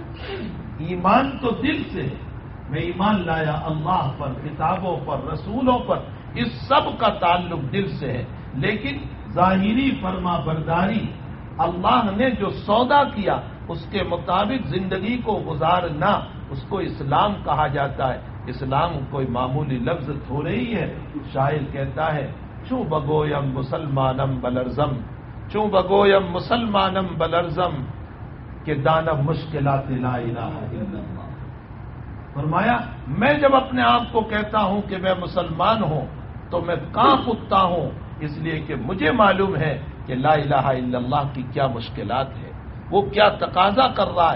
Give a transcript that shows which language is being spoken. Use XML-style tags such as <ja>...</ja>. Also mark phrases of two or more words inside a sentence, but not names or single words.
<ur>ایمان تو دل سے ہے، میں ایمان لایا اللہ پر، کتابوں پر، رسولوں پر، اس سب کا تعلق دل سے ہے، لیکن ظاہری فرما برداری، اللہ نے جو سودا کیا اس کے مطابق زندگی کو گزارنا، اس کو اسلام کہا جاتا ہے۔ اسلام کوئی معمولی لفظ تھوڑے ہی ہے۔ شاعر کہتا ہے</ur> <fa>چوں بگویم مسلمانم بلرزم، چوں بگویم مسلمانم بلرزم کہ دانم مشکلات</fa> <ar>لا الہ الا اللہ۔</ar> <ur>فرمایا میں جب اپنے آپ کو کہتا ہوں کہ میں مسلمان ہوں تو میں کانپ اٹھتا ہوں، اس لیے کہ مجھے معلوم ہے کہ</ur> <ar>لا الہ الا اللہ</ar> <ur>کی کیا مشکلات ہے، وہ کیا تقاضا کر رہا ہے۔</ur>